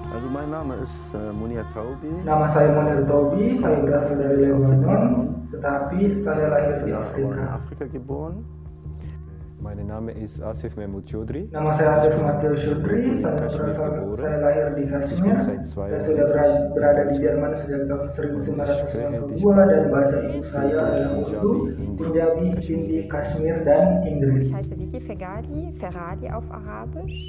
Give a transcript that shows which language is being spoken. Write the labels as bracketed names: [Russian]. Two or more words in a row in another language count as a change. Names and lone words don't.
[German] mein Name ist Munir Taubi. [Indonesian] Nama saya Munir Taubi, saya berasal dari Lebanon, tetapi saya lahir di [German] In Afrika. Afrika geboren. Mein Name ist Asif Mahmoud Chaudhry. [Indonesian] Nama saya Asif Mahmoud Chaudhry, saya lahir di Kashmir. Saya sudah berada di Jerman sejak tahun 1992 dan bahasa ibu saya adalah Urdu, Punjabi, Hindi, Kashmir, dan Inggris. [German] Ich heiße Vicky Ferradi auf Arabisch.